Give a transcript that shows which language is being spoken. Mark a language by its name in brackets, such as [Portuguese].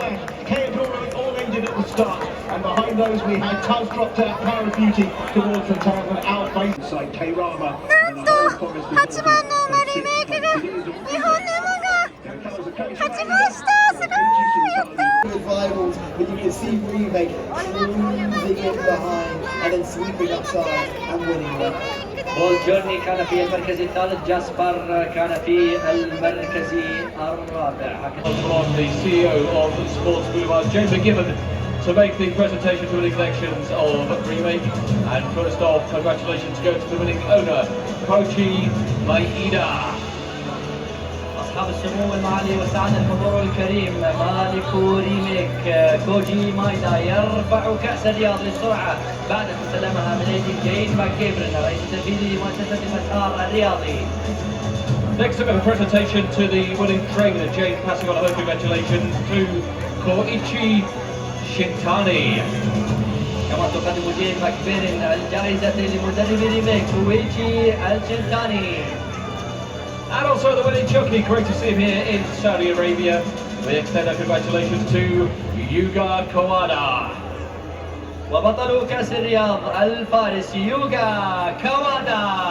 [English] And behind those we had Taz dropped out, Power of Beauty towards the town and out face inside Kayrama. [Japanese] なんと8番のマリメイクが日本の馬が勝ちました。すごい、やった。 [English] Rivals, but you can see Remake cruising in behind and then sweeping upside and winning it. [Arabic] بول جورني كان في المركز الثالث، جاسبر كان في المركز الرابع. [English] From the CEO of Sports Boulevard, James McGibbon, to make the presentation to winning collections of Remake. And first off, congratulations go to the winning owner, Kochi Maida. [Arabic] أصحاب السمو والمعالي والسعادة الحضور الكريم، مالك ريميك كوجي مايدا يرفع كأس الرياض للسرعة بعد أن استلمها من أيدي جين ماكيبرن رئيس التنفيذي لمؤسسة المسار الرياضي. [English] Next up, a presentation to the winning trainer, Jane, passing on a whole congratulations to Koichi Shintani. [Arabic] كما تقدم جين ماكيبرن الجائزة لمدرب ريميك كويتشي الشنتاني. [English] And also the winning jockey, great to see him here in Saudi Arabia. We extend our congratulations to Yuga Kawada. [Arabic] وبطل كأس الرياض الفارس يوغا كوادا.